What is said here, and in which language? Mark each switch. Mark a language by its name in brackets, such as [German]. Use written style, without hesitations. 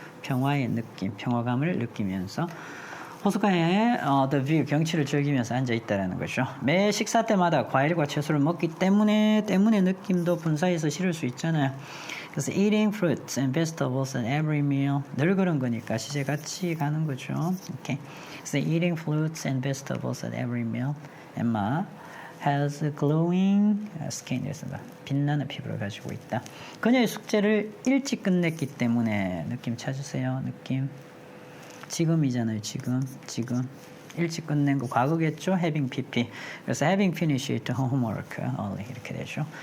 [Korean] 평화의 느낌, 평화감을 느끼면서 호숫가에 the view 경치를 즐기면서 앉아 있다라는 거죠. 매 식사 때마다 과일과 채소를 먹기 때문에 느낌도 분사해서 실을 수 있잖아요. 그래서 [English] eating fruits and vegetables at every meal [Korean] 늘 그런 거니까 시제 같이 가는 거죠. 오케이. [English] 그래서 eating fruits and vegetables at every meal. Emma has glowing skin. [Korean] 그래서 빛나는 피부를 가지고 있다. 그녀의 숙제를 일찍 끝냈기 때문에 느낌 찾으세요. 느낌. 지금이잖아요. 지금 일찍 끝낸 거 과거겠죠. [English] having pp. [Korean] 그래서 [English] having finished homework early [Korean] 이렇게 되죠.